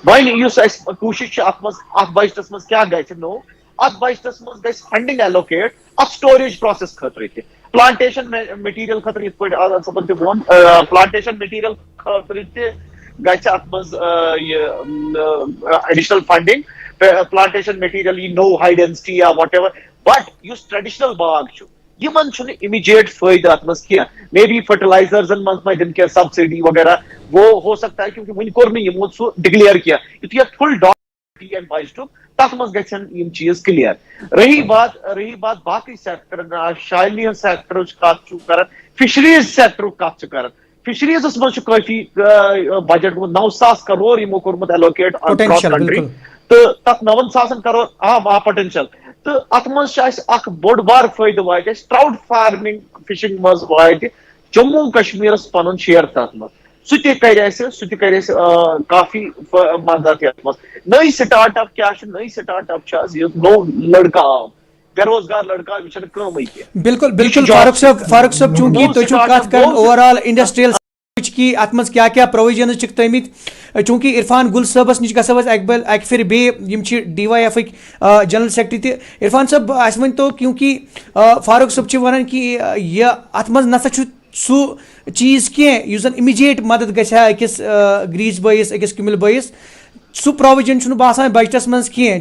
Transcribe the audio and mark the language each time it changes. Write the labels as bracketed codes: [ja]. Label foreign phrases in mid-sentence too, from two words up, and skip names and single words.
[ks] وۄنۍ یُس اسہِ کوٗشش چھِ اتھ منٛز, اتھ بجٹس منٛز کیاہ گژھِ نوٚو, اتھ بجٹس منٛز گژھِ [en] funding allocate [ks] اتھ [en] storage process [ks] خٲطرٕ تہِ, [en] plantation material [ks] خٲطرٕ یِتھ پٲٹھۍ آزاد صٲبن تہِ ووٚن, [en] plantation material [ks] خٲطرٕ تہِ گژھِ اتھ منٛز [en] additional funding. plantation material [ks] یی نوٚو [en] high density or whatever, but [ks] یُس ٹریڈِشنل باغ چھُ یِمن چھُنہٕ اِمیجیٹ فٲیدٕ اتھ منٛز کینٛہہ. [en] maybe [ks] فرٹیلایزرزن منٛز ما دِنۍ کینٛہہ سبسڈی وغیرہ, [ur] وہ ہو سکتا ہے کیونکہ [ks] وُنہِ کوٚر نہٕ یِمو سُہ ڈکلیئر کینٛہہ. یُتھُے اتھ فُل ڈاکٹر بجٹُک تتھ منٛز گژھن یِم چیٖز کلیر. رہی بات باقٕے سیکٹرن, شالنی ہٕنٛز سیکٹرٕچ کتھ چھُ کران, فشریٖز سیکٹرُک کتھ چھُ کران. فشریٖزس منٛز چھُ کٲفی بجٹ گوٚمُت 9,000 کرور یِمو کوٚرمُت ایلوکیٹ [en] across country, [ks] تہٕ تتھ 9,000 کرور پوٹینشل. تہٕ اتھ منٛز چھُ اسہِ اکھ بوٚڑ بار فٲیدٕ واتہِ اسہِ [en] trout farming fishing [ks] منٛز واتہِ جموں کشمیرس پنُن شیر تتھ منٛز. سُہ تہِ کرِ اسہِ کافی مدد یتھ منٛز. نٔے [en] start up [ks] کیاہ چھُ, نٔے [en] start up [ks] چھُ آز یُس نوٚو لڑکہٕ آو, بے روزگار لڑکہٕ, یہِ چھنہٕ کٲمٕے کینٛہہ. بالکل بالکل فاروق صٲب, چوٗنٛکہِ تُہۍ چھِو کتھ کران [en] overall industrial [ks] کی اتھ منٛز کیاہ کیاہ پروویجنز چھِکھ تھٲمٕتۍ, چوٗنٛکہِ عرفان گُل صٲبس نِش گژھو أسۍ اکہِ پھِرِ بیٚیہِ, یِم چھِ ڈی واے ایفٕکۍ جنرل سیکرٹری تہِ. عرفان صٲب اَسہِ ؤنۍتو, کیونکہِ فاروق صٲب چھِ ونان کہِ یہِ اتھ منٛز نسا چھُ سُہ چیٖز کینٛہہ یُس زن اِمِجیٹ مدد گژھِ ہا أکِس گریٖس بٲیِس, أکِس کِمِل بٲیِس, سُہ پرووِجن چھُنہٕ باسان بجٹس منٛز کینٛہہ.